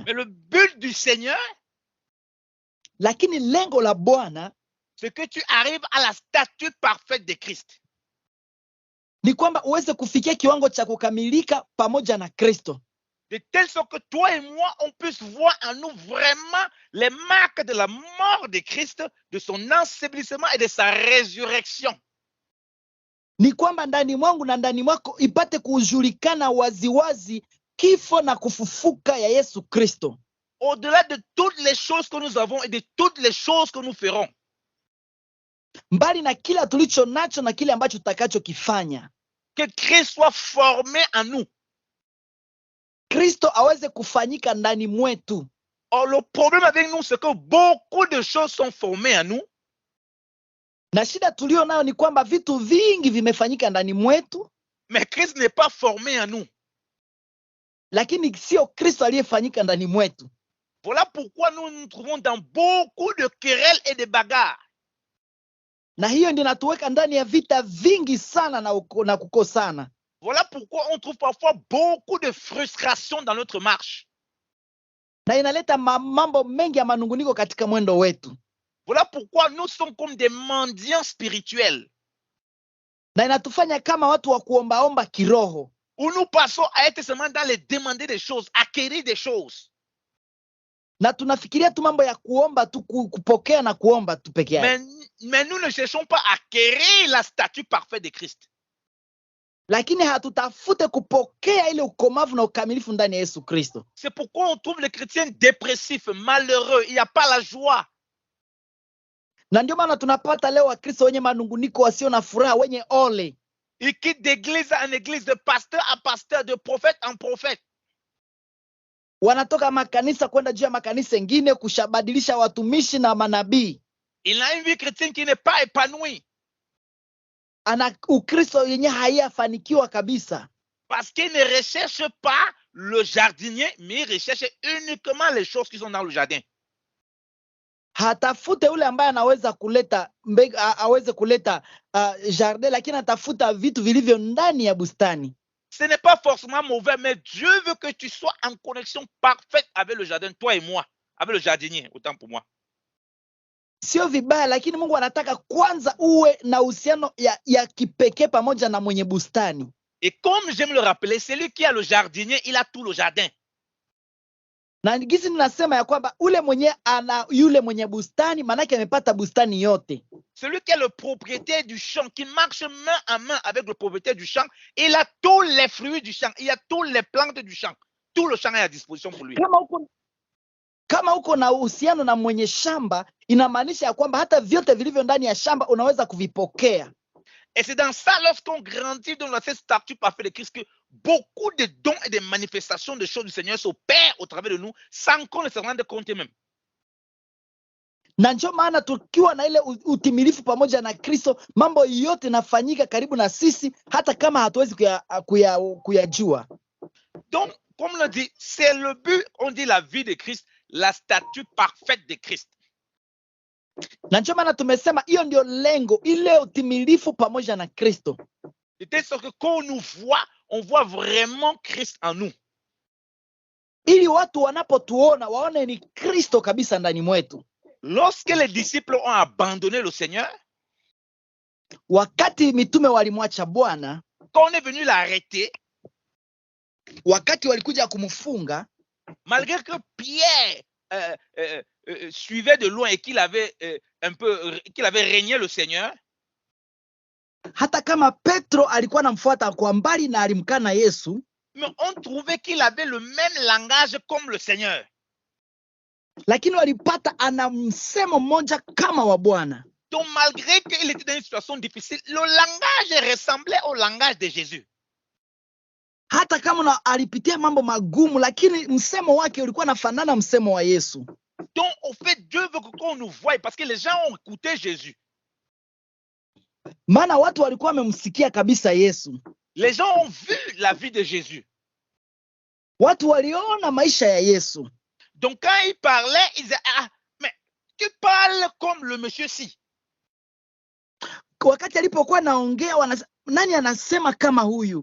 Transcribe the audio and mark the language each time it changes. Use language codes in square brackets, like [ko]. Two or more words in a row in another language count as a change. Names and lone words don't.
[fr] Mais le but du Seigneur, [sw] lakini lengo la Bwana, [fr] c'est que tu arrives à la statue parfaite de Christ. [sw] Ni kwamba uweze kufikia kiwango cha kukamilika pamoja na Kristo. [fr] De telle sorte que toi et moi, on puisse voir en nous vraiment les marques de la mort de Christ, de son ensevelissement et de sa résurrection. [sw] Ni kwamba ndani mwangu na ndani mwako ipate kujulikana waziwazi kifo na kufufuka ya Yesu Kristo. [fr] Au-delà de toutes les choses que nous avons et de toutes les choses que nous ferons. [sw] Mbali na kila tulicho nacho na kile ambacho tutakachokifanya. [fr] Que Christ soit formé en nous. [sw] Kristo aweze kufanyika ndani mwetu. [fr] Or, le problème avec nous, c'est que beaucoup de choses sont formées en nous. [sw] Na shida tulio nayo ni kwamba vitu vingi vimefanyika ndani mwetu. [fr] Mais Christ n'est pas formé en nous. [sw] Lakini sio Kristo aliyefanyika ndani mwetu. [fr] Voilà pourquoi nous nous trouvons dans beaucoup de querelles et de bagarres. [sw] Na hiyo ndio natuweka ndani ya vita vingi sana na kukosana. [fr] Voilà pourquoi on trouve parfois beaucoup de frustration dans notre marche. [sw] Na inaleta mambo mengi ya manunguniko katika mwendo wetu. [fr] Voilà pourquoi nous sommes comme des mendiants spirituels. [sw] Na inatufanya kama watu wa kuombaomba kiroho. [fr] Où nous passons à être seulement dans les demander des choses, acquérir des choses. [sw] Na tunafikiria tu mambo ya kuomba tu, kupokea na kuomba tu peke yake. [fr] Mais nous ne cherchons pas à acquérir la statue parfaite de Christ. [sw] Lakini hatutafute kupokea ile ukomavu na ukamilifu ndani ya Yesu Kristo. [fr] C'est pourquoi on trouve les chrétiens dépressifs, malheureux, il n'y a pas la joie. [sw] Na ndio maana tunapata leo Wakristo wenye manunguniko, wasio na furaha, wenye ole. [fr] Ils quittent d'église en église, de pasteur à pasteur, de prophète en prophète. [sw] Wanatoka makanisa kwenda juu ya makanisa mengine kushabadilisha watumishi na manabii. [fr] Il a une vie chrétienne qui n'est pas épanouie. [sw] Ana Ukristo yenye haiyafanikiwa kabisa. [fr] Parce qu'il ne recherche pas le jardinier, mais il recherche uniquement les choses qui sont dans le jardin. [sw] Hatafute ule ambaye anaweza kuleta aweze kuleta jardin, lakini atafuta vitu vilivyo ndani ya bustani. [fr] Ce n'est pas forcément mauvais, mais Dieu veut que tu sois en connexion parfaite avec le jardin, toi et moi, avec le jardinier, autant pour moi. [sw] Sio vibaya, lakini Mungu anataka kwanza uwe na uhusiano ya kipekee pamoja na mwenye bustani. [fr] Et comme j'aime le rappeler, celui qui a le jardinier, il a tout le jardin. [sw] Na gisi ninasema ya kwamba yule mwenye bustani manake amepata bustani yote. [fr] Celui qui est le propriétaire du champ, qui marche main en main avec le propriétaire du champ, il a tous les fruits du champ, il a toutes les plantes du champ. Tout le champ est à disposition pour lui. [sw] Kama uko na uhusiano na mwenye shamba, inamaanisha ya kwamba hata vyote vilivyo ndani ya shamba unaweza kuvipokea. [fr] Et c'est dans ça, lorsqu'on grandit dans cette statue parfaite de Christ, que beaucoup de dons et de manifestations de choses du Seigneur s'opèrent au travers de nous, sans qu'on ne se rende compte même. [sw] Na ndio maana tukiwa na ile utimilifu pamoja na Kristo, mambo yote nafanyika karibu na sisi, hata kama hatuwezi kuyajua. [fr] Donc, comme on l'a dit, c'est le but, on dit la vie de Christ, la statue parfaite de Christ. [sw] Na ndio maana tumesema hiyo ndio lengo, ile utimilifu pamoja na Kristo. [fr] De telle sorte que quand on nous voit, on voit vraiment Christ en nous. [sw] Ili watu wanapotuona waone ni Kristo kabisa ndani mwetu. [fr] Lorsque les disciples ont abandonné le Seigneur, [sw] wakati mitume walimwacha Bwana, [fr] quand on est venu l'arrêter, [sw] wakati walikuja kumfunga, [fr] malgré que Pierre suivait de loin et qu'il avait qu'il avait régné le Seigneur, [sw] hata kama Petro alikuwa anamfuata kwa mbali na alimkana Yesu, [fr] mais on trouvait qu'il avait le même langage comme le Seigneur. [sw] Lakini walipata ana msemo mmoja kama wa Bwana. [fr] Donc malgré qu'il était dans une situation difficile, le langage ressemblait au langage de Jésus. [sw] Hata kama alipitia mambo magumu, lakini msemo wake ulikuwa unafanana msemo wa Yesu. [fr] Donc au fait, Dieu veut qu'on nous voie parce que les gens ont écouté Jésus. [sw] Maana watu walikuwa wamemsikia kabisa Yesu. [fr] Les gens ont vu la vie de Jésus. [sw] Watu waliona maisha ya Yesu. [fr] Donc quand il parlait, ils disaient, ah, mais tu parles comme le monsieur-ci. [sw] Wakati alipokuwa naongea, nani anasema kama huyu?